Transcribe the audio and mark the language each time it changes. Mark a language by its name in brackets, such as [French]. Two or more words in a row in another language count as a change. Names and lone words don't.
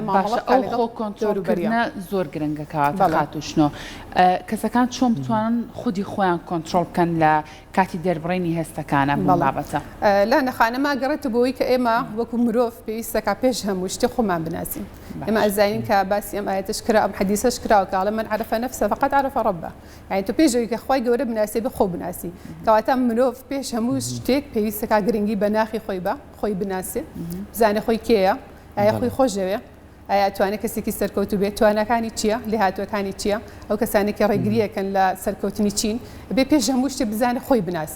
[Central Kurdish] ئەو کۆنتترۆلکردنە زۆر گرنگە کەواتە خاتوشنۆ. کەسەکان چۆن بتوانن خودی خۆیان کۆنتترۆل بکەن لە کاتی دەربڕینی هەستەکانە بابەتە؟ لا نەخانەما گەڕێتە بۆی کە ئێمە وەکو مرۆڤ پێویستەکە پێش هەموو شتێ خۆمان بناسین. ئێمە ئەزانین کە باسی ئەم ئاەتش کرا ئەم حەدیثەش کراوە کە ئەڵێ [Arabic] من عرف نفسه فقط عرف ربه. [Central Kurdish] یعنی تۆ پێشەوەی کە خۆی گەورە بناسی بە خۆ بناسی. کەواتە مرۆڤ پێش هەموو شتێک پێویستەکە گرنگی بە ناخی خۆی بە خۆی بناسێ، بزانێ خۆی کێیە، ئایا خۆی خۆشەوێ، ئایا توانێت کەسێکی سەرکەوتو بێت، توانەکانی چییە، لێهاتوەکانی چییە، ئەو کەسانێکی ڕێگریەکەن لە سەرکەوتنی چین بێ پێش هەموو شتێ بزانێ خۆی بناسێ.